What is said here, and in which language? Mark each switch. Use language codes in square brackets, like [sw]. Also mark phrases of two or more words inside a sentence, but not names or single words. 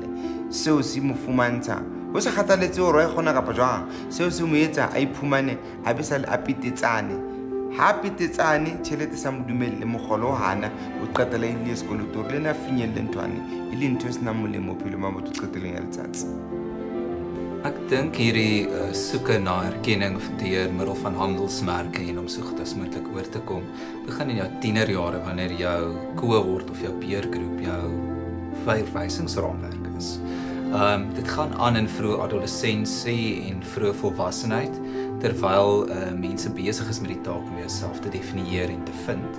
[st] Seo se mo fumantsha o se kgathaletse hore a kgona kapa jwang. Seo se mo etsa a iphumane a be sa le a petetsane. Ha petetsane tjhelete sa mo dumelle mogolo o hana o qetela ile sekoloto le na finyelle nthwane e le ntho e se nang molemo bophelo ba motho qeteleng ya letsatsi. [af] Ek dink hierdie soeke na erkenning deur middel van handelsmerke en om so goed as moontlik oor te kom, begin in jou tienerjare wanneer jou cohort of jou peergroep jou verwysingsraamwerk is. Dit gaan aan in vroeë adolessensie en vroeë volwassenheid, terwyl mense besig is met die taak om jouself te definieer en te vind.